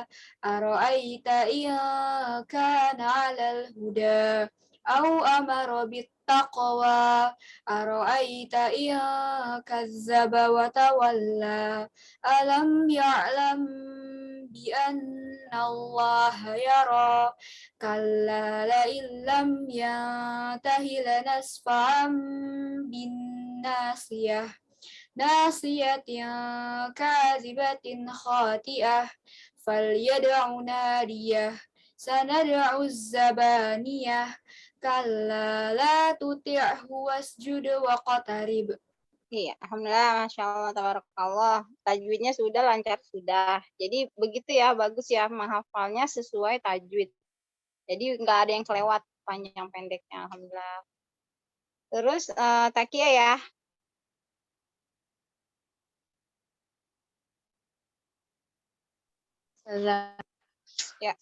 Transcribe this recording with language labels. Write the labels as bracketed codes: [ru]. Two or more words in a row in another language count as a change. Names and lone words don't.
[ar] أرأيت إن كان على الهدى أو أمر بالتقوى. أرأيت إن كذب وتولى. ألم يعلم بأن الله يرى. كلا لئن لم ينته لنسفعا بالناصية. ناصية كاذبة خاطئة. فليدع ناديه سندع الزبانية. كلا لا تطعه واسجد واقترب. [id] Iya, [ar] الحمد لله، ما شاء الله، تبارك الله. [id] Tajwidnya sudah lancar sudah. Jadi begitu ya, bagus ya menghafalnya sesuai tajwid. Jadi nggak ada yang kelewat panjang pendeknya, alhamdulillah. Terus Takia ya. Ya.